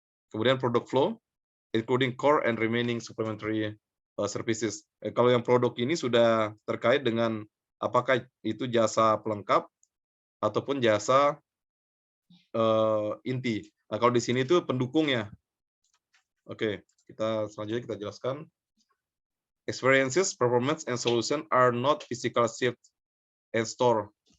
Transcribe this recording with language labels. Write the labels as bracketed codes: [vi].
[id] Kemudian [en] product flow, including core and remaining supplementary services. [id] Kalau yang produk ini sudah terkait dengan apakah itu jasa pelengkap ataupun jasa inti. Nah, kalau di sini itu pendukungnya. Oke, selanjutnya kita jelaskan. [en] Experiences, performance, and solution are not physical shift and store.